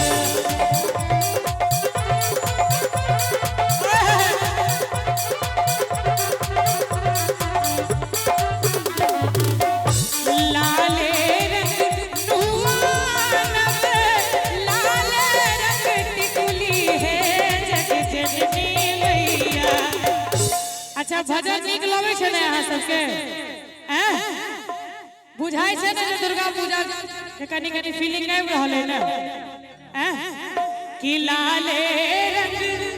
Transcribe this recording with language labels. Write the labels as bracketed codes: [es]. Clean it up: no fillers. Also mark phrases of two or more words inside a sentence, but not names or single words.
[mai] लाले रंग नुआनव लाल रंग टिकुली है जग जननी मैया। अच्छा भजन नीक लगे छे ने अहाँ सबके बुझाई छे ने दुर्गा पूजा के कनी कनी फीलिंग आबि रहल है ने कि लाले रंग